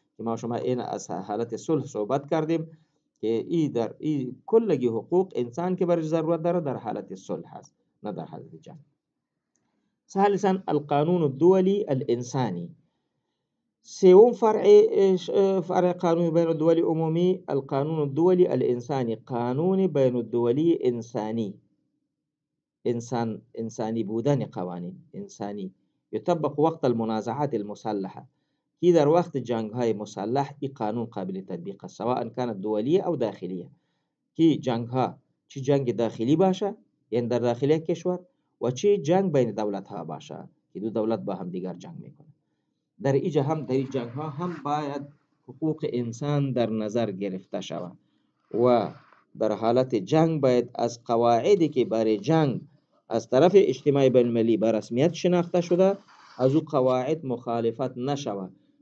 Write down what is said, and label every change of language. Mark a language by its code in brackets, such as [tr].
[fa] که ما شما این از حالت صلح صحبت کردیم که در کلگی حقوق انسان که برش ضرورت داره در حالت صلح هست، نه در حالت جنگ. [ar] ثالثا القانون الدولي الإنساني. [fa] سوم فرع قانون بين الدولي عمومي [ar] القانون الدولي الإنساني، قانون بين الدولي إنساني، [fa] إنساني بودن [ar] قوانين إنساني يطبق وقت المنازعات المسلحة. [fa] کی در وقت جنگ های مسلح این قانون قابل تطبیق است، [ar] سواء كانت دولية او داخلية. [fa] کی جنگ ها چی جنگ داخلی باشه یعنی در داخلی کشور و چی جنگ بین دولت ها باشه که دو دولت با هم دیگر جنگ میکنه. در اینجا هم در این جنگ ها هم باید حقوق انسان در نظر گرفته شود و در حالت جنگ باید از قواعدی که برای جنگ از طرف اجتماع بین المللی به رسمیت شناخته شده از او قواعد مخالفت نشود.